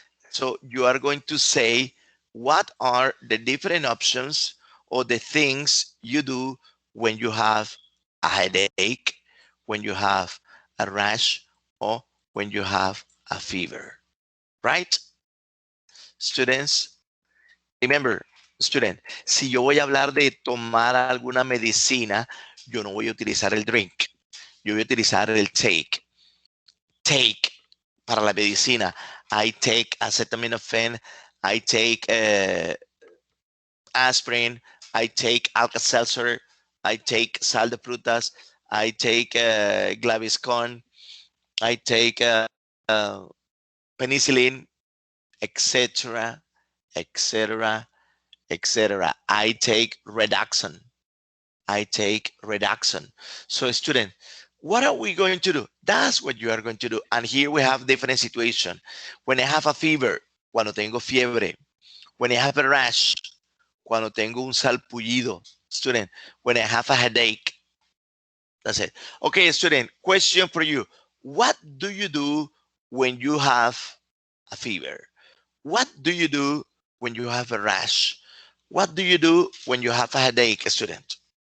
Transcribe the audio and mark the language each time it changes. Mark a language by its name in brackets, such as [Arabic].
[English] So you are going to say what are the different options or the things you do when you have a headache, when you have a rash, or when you have a fever, right? Students, remember, student, [Spanish] si yo voy a hablar de tomar alguna medicina, yo no voy a utilizar el drink, yo voy a utilizar el take. [English] Take [Spanish] para la medicina. [English] I take acetaminophen, I take aspirin, I take Alka-Seltzer, I take sal de frutas, I take Gaviscon, I take penicillin, etc., etc., etc. I take Redoxon. I take Redoxon. So student, what are we going to do? That's what you are going to do. And here we have different situation. When I have a fever, [Spanish] cuando tengo fiebre. [English] When I have a rash, [Spanish] cuando tengo un salpullido. [English] Student, when I have a headache. That's it. Okay, student, question for you. What do you do when you have a fever? What do you do when you have a rash? What do you do when you have a headache, student?